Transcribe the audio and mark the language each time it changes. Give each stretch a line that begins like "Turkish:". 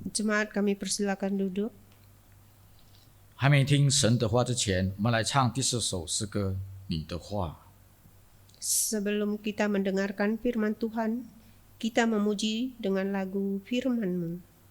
Indonesian: Jemaat kami persilakan duduk.
Chinese: 还没听神的话之前，我们来唱第4首诗歌《你的话》。
Indonesian: Sebelum kita mendengarkan firman Tuhan, kita memuji dengan lagu firman-Mu.